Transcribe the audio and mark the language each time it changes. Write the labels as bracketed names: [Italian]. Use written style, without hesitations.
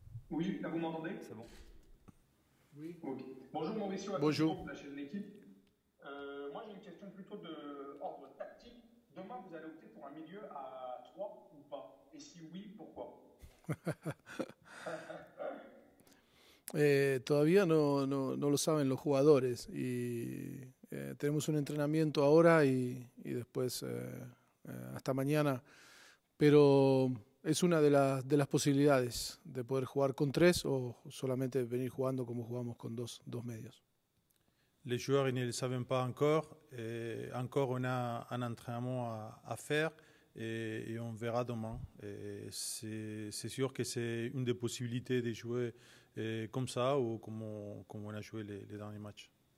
[French] Oui, là vous m'entendez? C'est bon. Oui. Okay. Bonjour Mauricio, bonjour. De la chaîne L'équipe. Moi j'ai une question plutôt d'ordre tactique. Demain vous allez opter pour un milieu à 3 ou pas? Et si oui, pourquoi? [Spanish] Todavía no lo saben los jugadores y tenemos un entrenamiento ahora y después hasta mañana, pero es una de las posibilidades de poder jugar con 3 o solamente venir jugando como jugamos con dos medios. [French] Les joueurs ils ne le savent pas encore. Encore on a un entraînement à faire et on verra demain. C'est sûr que c'est une des possibilités de jouer comme ça ou comme on a joué les derniers matchs.